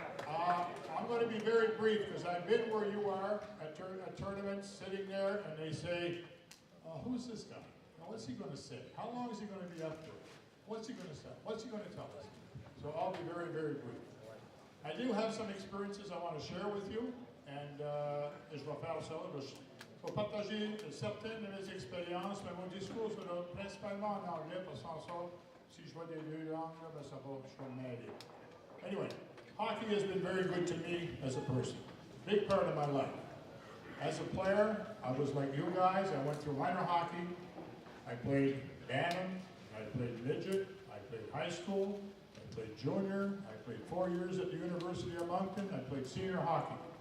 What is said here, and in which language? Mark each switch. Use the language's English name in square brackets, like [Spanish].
[English] I'm going to be very brief because I've been where you are at tournaments, sitting there, and they say, who's this guy? Now, what's he going to say? How long is he going to be up for? What's he going to say? What's he going to tell us? So I'll be very, very brief. I do have some experiences I want to share with you, and [French] je vais faire ça. Je vais partager certaines de mes expériences, mais mon discours sera principalement en anglais, parce que si je vois des deux langues, ben ça va, je vais m'aider. [English] Anyway, hockey has been very good to me as a person. Big part of my life. As a player, I was like you guys. I went through minor hockey. I played Bantam. I played midget. I played high school. I played junior. I played 4 years at the University of Moncton. I played senior hockey.